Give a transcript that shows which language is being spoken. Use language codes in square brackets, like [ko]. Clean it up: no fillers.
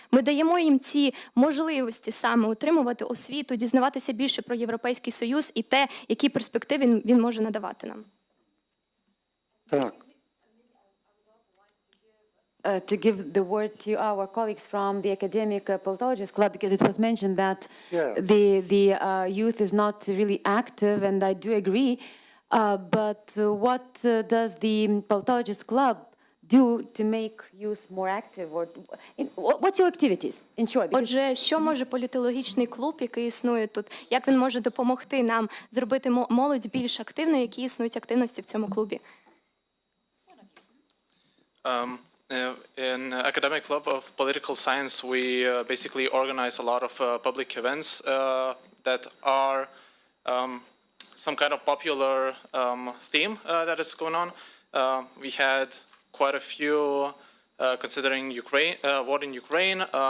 [uk] Ми даємо їм ці можливості саме отримувати освіту, дізнаватися більше про Європейський Союз і те, які перспективи він може надавати нам. Так. [en] To give the word to our colleagues from the Academic Politologist Club, because it was mentioned that the youth is not really active, and I do agree. But what does the Politologist Club do to make youth more active? Or what's your activities? In short, [uk] Отже, що може політологічний клуб, який існує тут, як він може допомогти нам зробити молодь більш активною, які існують активності в цьому клубі? [en] In Academic Club of Political Science, we basically organize a lot of public events that are some kind of popular theme that is going on. We had quite a few considering Ukraine, war in Ukraine.